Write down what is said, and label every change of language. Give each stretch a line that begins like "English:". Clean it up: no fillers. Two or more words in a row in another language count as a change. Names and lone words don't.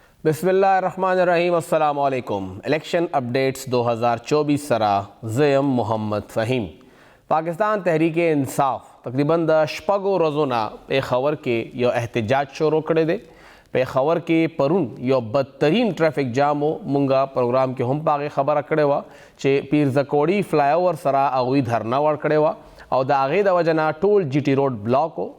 Arabic: بسم اللہ الرحمن الرحیم. السلام علیکم.
English: election updates
Pashto: 2024 سرا زیم محمد فہیم. پاکستان تحریک انصاف تقریباً د شپږو ورځو نه پیښور کې یو احتجاج شروع کړی دی. پیښور کې پرون یو بدترین ټریفک جام و. مونږه پروګرام کې هم په هغې خبره کړې وه چې پیرزکوړي فلای اوور سره هغوی دھرنا ورکړې وه او د هغې د وجه نه ټول جی ټي روډ بلاک و.